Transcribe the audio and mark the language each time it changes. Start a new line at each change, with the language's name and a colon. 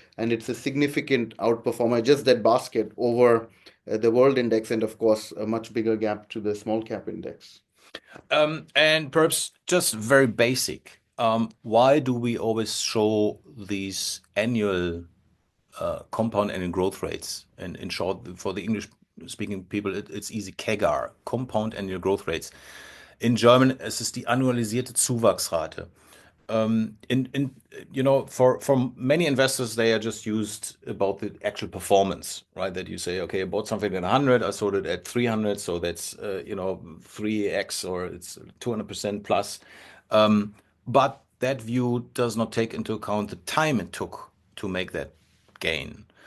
English: And it's a significant outperformer, just that basket over the world index, and of course, a much bigger gap to the small cap index. And perhaps just very basic. Why do we always show these annual compound annual growth rates? And in short, for the English speaking people, it's easy CAGR, Compound Annual Growth Rates. In German,
German: es ist die annualisierte Zuwachsrate.
English: In for many investors, they are just used about the actual performance, right? That you say, okay, I bought something at 100, I sold it at 300, so that's 3x, or it's 200% plus. But that view does not take into account the time it took to make that gain.